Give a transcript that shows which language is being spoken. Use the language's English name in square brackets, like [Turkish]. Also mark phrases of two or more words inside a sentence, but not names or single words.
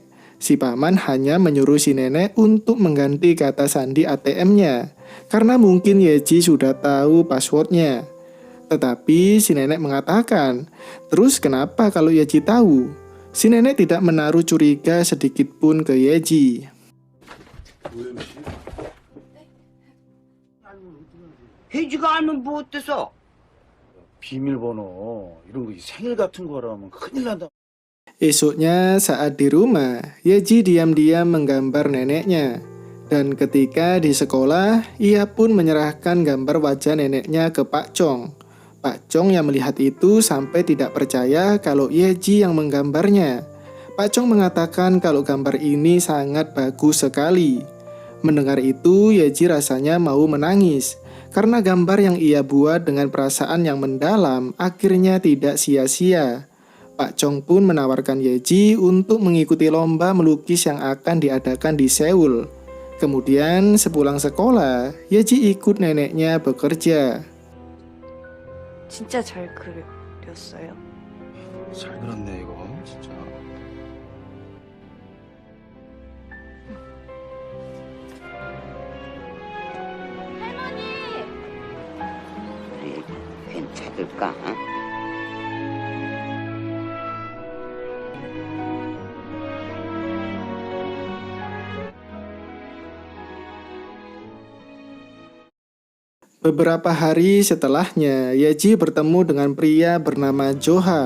[Indonesian] Si paman hanya menyuruh si nenek untuk mengganti kata sandi ATM-nya. Karena mungkin Yeji sudah tahu passwordnya. Tetapi si nenek mengatakan, terus kenapa kalau Yeji tahu? Si nenek tidak menaruh curiga sedikit pun ke Yeji. [Korean] 혜지가 알면 뭐 어때서? 비밀번호 이런 거 생일 같은 거라면 큰일 난다. [Indonesian] Esoknya saat di rumah, Yeji diam-diam menggambar neneknya. Dan ketika di sekolah, ia pun menyerahkan gambar wajah neneknya ke Pak Chong. Pak Chong yang melihat itu sampai tidak percaya kalau Yeji yang menggambarnya. Pak Chong mengatakan kalau gambar ini sangat bagus sekali. Mendengar itu, Yeji rasanya mau menangis. Karena gambar yang ia buat dengan perasaan yang mendalam akhirnya tidak sia-sia. Pak Chong pun menawarkan Yeji untuk mengikuti lomba melukis yang akan diadakan di Seoul. Kemudian sepulang sekolah, Yeji ikut neneknya bekerja. [Korean] 진짜 잘 그렸어요. 잘 그렸네 이거 진짜. 우리 괜찮을까? [Indonesian] Beberapa hari setelahnya, Yeji bertemu dengan pria bernama Joha.